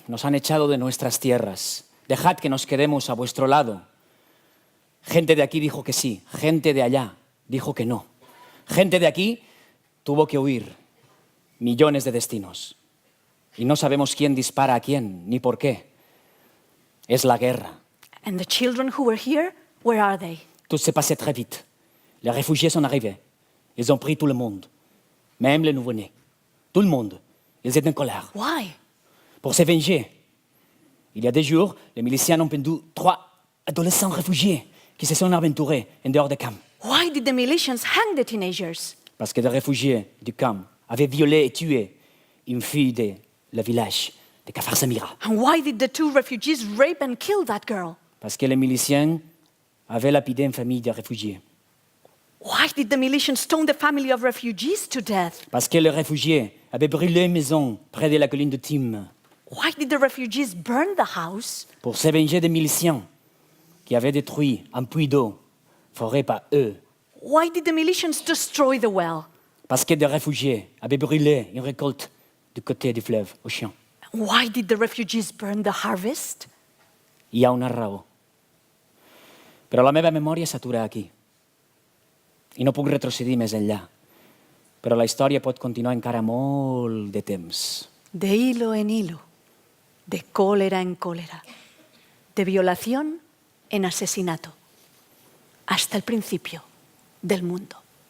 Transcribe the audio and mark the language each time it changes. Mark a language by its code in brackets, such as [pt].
[es] Nos han echado de nuestras tierras. Dejad que nos quedemos a vuestro lado. Gente de aquí dijo que sí, gente de allá dijo que no. Gente de aquí tuvo que huir. Millones de destinos. Y no sabemos quién dispara a quién, ni por qué. Es la guerra. [en] And the children who were here, where are they? [fr] Tout s'est passé très vite. Les réfugiés sont arrivés. Ils ont pris tout le monde. Même les nouveau-nés. Tout le monde. Ils étaient en colère. [en] Why? [fr] Pour se venger. Il y a des jours, les miliciens ont pendu 3 adolescents réfugiés qui se sont aventurés en dehors des camps. [en] Why did the militias hang the teenagers? [fr] Parce que des réfugiés du camp avaient violé et tué une fille de le village de Kafar Samira. [en] And why did the two refugees rape and kill that girl? [fr] Parce que les miliciens avaient lapidé une famille de réfugiés. [en] Why did the militias stone the family of refugees to death? [fr] Parce que les réfugiés avaient brûlé une maison près de la colline de Tim. [en] Why did the refugees burn the house? [fr] Pour se venger des miliciens qui avaient détruit un puits d'eau foré par eux. [en] Why did the militias destroy the well? [fr] Parce que des réfugiés avaient brûlé une récolte du côté du fleuve, au champ. [en] Why did the refugees burn the harvest? [ca] Hi ha una raó. Però la meva memòria s'atura aquí. I no puc retrocedir més enllà. Però la història pot continuar encara molt de temps. [es] De hilo en hilo, de cólera en cólera, de violación en asesinato, hasta el principio del mundo.